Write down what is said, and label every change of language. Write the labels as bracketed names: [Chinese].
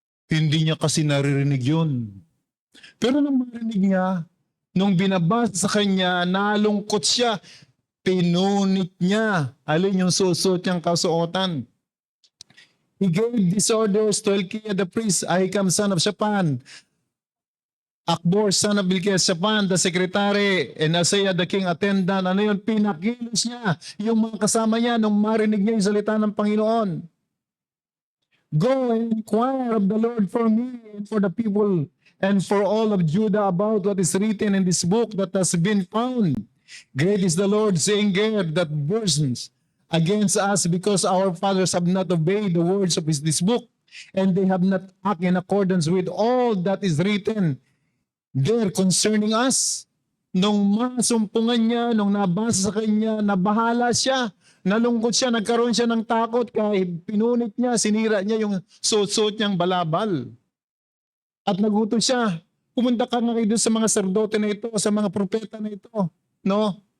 [Filipino] Hindi niya kasi naririnig yun. Pero nung marinig niya, nung binabasa sa kanya, nalungkot siya. Pinunit niya. Alin yung susuot niyang kasuotan? [English] He gave these orders to Hilkiah the priest, Ahikam son of Shaphan, Akbor son of Shaphan, the secretary, and Asaiah the king attendant. [Filipino] Ano yun? Pinakilos niya yung mga kasama niya nung marinig niya yung salita ng Panginoon. [English] Go and inquire of the Lord for me and for the people and for all of Judah about what is written in this book that has been found. Great is the Lord's anger that burns against us because our fathers have not obeyed the words of this book, and they have not acted in accordance with all that is written there concerning us. [Filipino] Nung masumpungan niya, nung nabasa sa kanya, nabahala siya, nalungkot siya, nagkaroon siya ng takot kaya pinunit niya, sinira niya yung suot-suot niyang balabal. At naguto siya, pumunta ka nga kayo sa mga sardote na ito, sa mga propeta na ito, no?